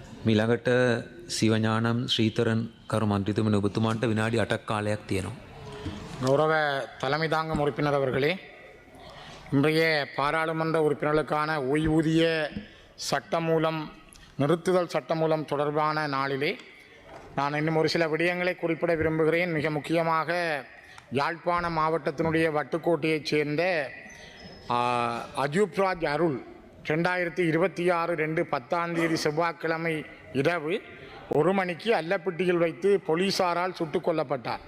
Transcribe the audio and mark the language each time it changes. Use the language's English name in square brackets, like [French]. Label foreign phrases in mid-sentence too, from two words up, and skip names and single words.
[Sinhala] මීළඟට සිවඥානම් ශ්‍රීතරන් කරු මන්ත්‍රීතුමනි ඔබතුමාන්ට විනාඩි 8ක් කාලයක් තියෙනවා. [Tamil] கௌரவ தலைமை தாங்கும் உறுப்பினர் அவர்களே, இன்றைய பாராளுமன்ற உறுப்பினர்களுக்கான ஓய்வூதிய சட்டமூலம் நிறுத்துதல் சட்டமூலம் தொடர்பான நாளிலே நான் இன்னும் ஒரு சில விடயங்களை குறிப்பிட விரும்புகிறேன். மிக முக்கியமாக யாழ்ப்பாண மாவட்டத்தினுடைய வட்டுக்கோட்டையைச் சேர்ந்த அஜூப்ராஜ் அருள் 2026/2/10 செவ்வாய்க்கிழமை இரவு 1 மணிக்கு அல்லப்பட்டியில் வைத்து போலீசாரால் சுட்டுக் கொல்லப்பட்டார்.